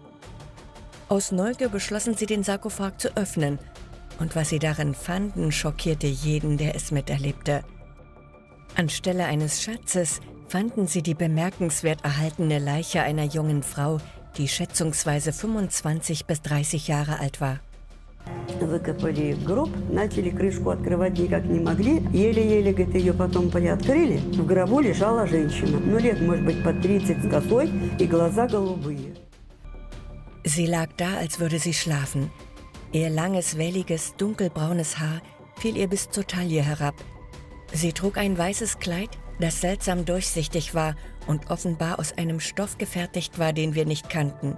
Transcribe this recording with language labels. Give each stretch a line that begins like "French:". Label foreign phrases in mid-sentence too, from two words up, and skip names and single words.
German: Aus Neugier beschlossen sie, den Sarkophag zu öffnen, und was sie darin fanden, schockierte jeden, der es miterlebte. Anstelle eines Schatzes fanden sie die bemerkenswert erhaltene Leiche einer jungen Frau, die schätzungsweise 25 bis 30 Jahre alt war.
Russian: Выкопали гроб, начали крышку открывать никак не могли. Еле-еле, говорит, ее потом приоткрыли. В гробу лежала женщина. Ну, лет, может быть, под 30 с косой и глаза голубые.
German: Sie lag da, als würde sie schlafen. Ihr langes, welliges, dunkelbraunes Haar fiel ihr bis zur Taille herab. Sie trug ein weißes Kleid, das seltsam durchsichtig war und offenbar aus einem Stoff gefertigt war, den wir nicht kannten.